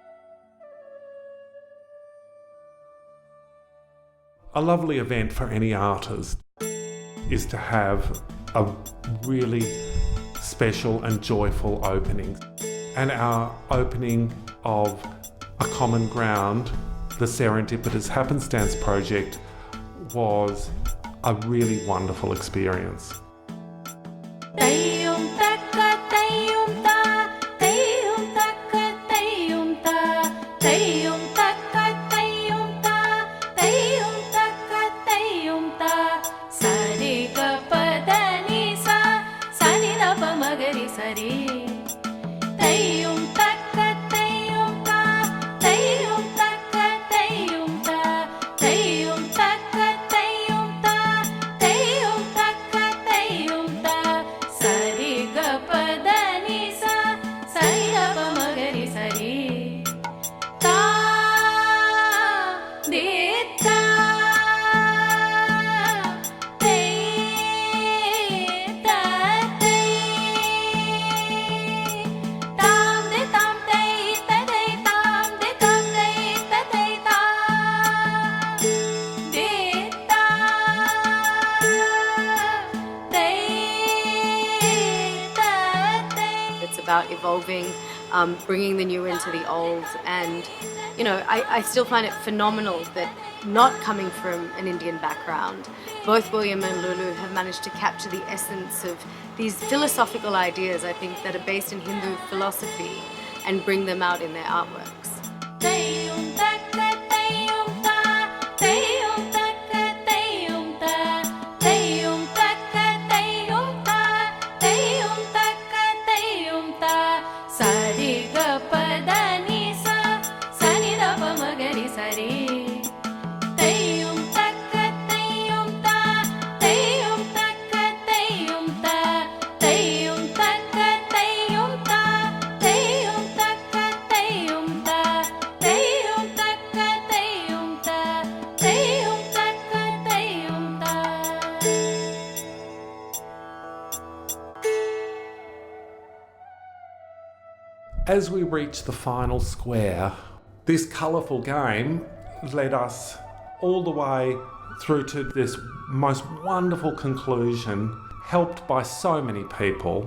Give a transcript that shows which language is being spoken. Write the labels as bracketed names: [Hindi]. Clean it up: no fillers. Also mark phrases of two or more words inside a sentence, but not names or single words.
[English] A lovely event for any artist is to have a really special and joyful opening. And our opening of A Common Ground, the Serendipitous Happenchance project, was a really wonderful experience. Tayyum takka tayyum ta tayyum takka tayyum ta tayyum takka tayyum ta tayyum takka tayyum ta sa re ga pa da ni sa ni da pa ma ga ri sa re tayyum takka tayyum ta tayyum takka tayyum ta tayyum takka tayyum ta tayyum takka tayyum ta sa re ga pa da ni sa ni da pa ma ga ri sa re ta de ta te ta te tam de tam te ta de tam de tam te ta de ta de ta te ta te. It's about evolving, bringing the new into the old. And, you know, I still find it phenomenal that not coming from an Indian background, both William and Lulu have managed to capture the essence of these philosophical ideas, I think, that are based in Hindu philosophy and bring them out in their artworks. Tayyum takka tayyum ta tayyum takka tayyum ta tayyum takka tayyum ta tayyum takka tayyum ta sa re ga pa da ni sa ni da pa ma ga ri sa re tayyum takka tayyum ta tayyum takka tayyum ta tayyum takka tayyum ta tayyum takka tayyum ta tayyum takka tayyum ta tayyum takka tayyum ta. As we reached the final square, this colourful game led us all the way through to this most wonderful conclusion, helped by so many people.